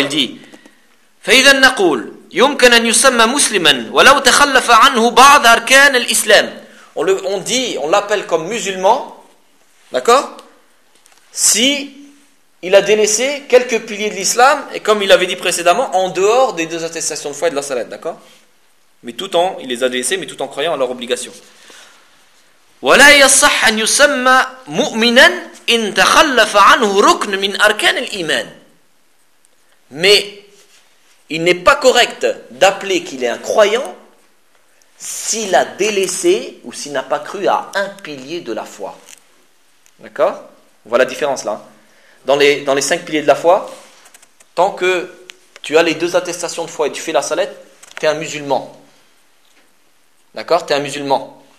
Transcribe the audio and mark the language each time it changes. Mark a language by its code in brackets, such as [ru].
[fr] Il dit [ar] فَإِذَا نَقُولُ يمكن أن يسمى مسلما ولو تخلف عنه بعض أركان الإسلام. [fr] On l'appelle comme musulman, d'accord, si il a délaissé quelques piliers de l'islam, et comme il avait dit précédemment, en dehors des deux attestations de foi et de la salat, d'accord, mais tout en, il les a délaissés, mais tout en croyant à leur obligation. [ar] ولا يصح أن يسمى مؤمنا إن تخلف عنه ركن من أركان الإيمان. [fr] Mais il n'est pas correct d'appeler qu'il est un croyant s'il a délaissé ou s'il n'a pas cru à un pilier de la foi. D'accord ? On voit la différence là. Dans les cinq piliers de la foi, tant que tu as les deux attestations de foi et tu fais la salette, tu es un musulman. D'accord ? Tu es un musulman.